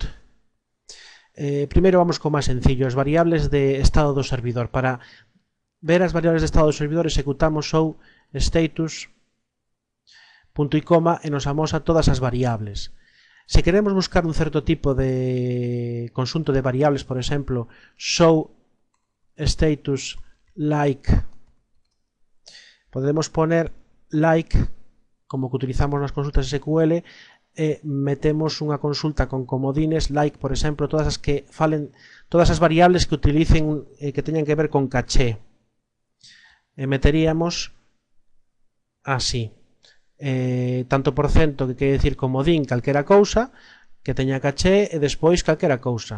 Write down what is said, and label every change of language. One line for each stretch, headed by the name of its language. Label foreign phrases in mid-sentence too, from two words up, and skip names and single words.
Galician: Primeiro vamos co máis sencillo, as variables de estado do servidor. Para ver as variables de estado do servidor executamos
English: show status
Galician: punto e coma e nos amosa todas as variables. Se queremos buscar un certo tipo de conxunto de variables, por exemplo,
English: show status like,
Galician: podemos poner like como que utilizamos nas consultas SQL e metemos unha consulta con comodines like, por exemplo, todas as variables que utilicen que teñan que ver con caché, e meteríamos así, tanto por cento, que quere dicir comodín calquera cousa que teña caché, e despois calquera cousa.